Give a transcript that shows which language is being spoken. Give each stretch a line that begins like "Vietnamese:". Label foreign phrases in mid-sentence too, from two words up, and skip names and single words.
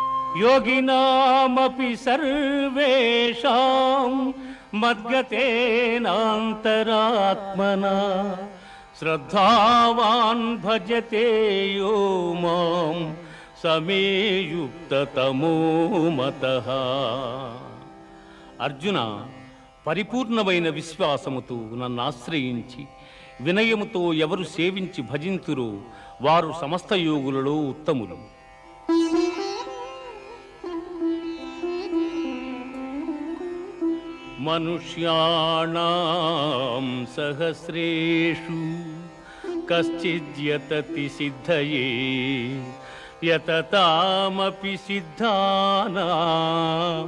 Sanskrit: योगिनामपि सर्वेषां मद्गतेनान्तरात्मना श्रद्धावान् भजते यो मां समे युक्ततमो मतः।
Telugu: అర్జున, పరిపూర్ణమైన విశ్వాసముతో నన్ను ఆశ్రయించి వినయముతో ఎవరు సేవించి భజింతురో వారు సమస్త యోగులలో ఉత్తములు.
Sanskrit: మనుష్యాణాం సహస్రేషు కశ్చిద్యతతి సిద్ధయే యతతామపి సిద్ధానాం.